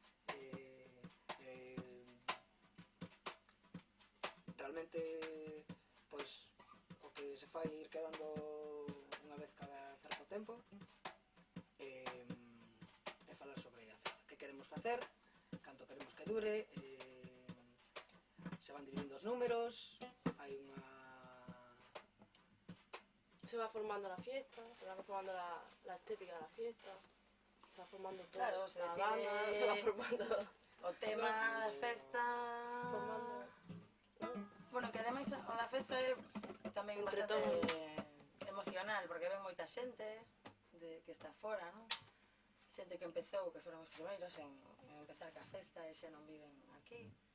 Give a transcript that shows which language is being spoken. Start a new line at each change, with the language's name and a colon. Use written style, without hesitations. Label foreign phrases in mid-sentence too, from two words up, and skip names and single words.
Galician: Realmente, pois, o que se fai ir quedando unha vez cada certo tempo é falar sobre a festa, que queremos facer, canto queremos que dure, se van dividindo os números, hai unha...
Spanish: Se va formando la fiesta, se va formando la estética de la fiesta, se va formando todo. Claro, se la decide- banda, se va formando.
Galician: O tema da festa...
Spanish: formando.
Galician: Bueno, que ademais o da festa é tamén Entre bastante emocional, porque ven moita xente que está fora, non? Xente que empezou, que foron os primeiros en empezar ca festa e xa non viven aquí.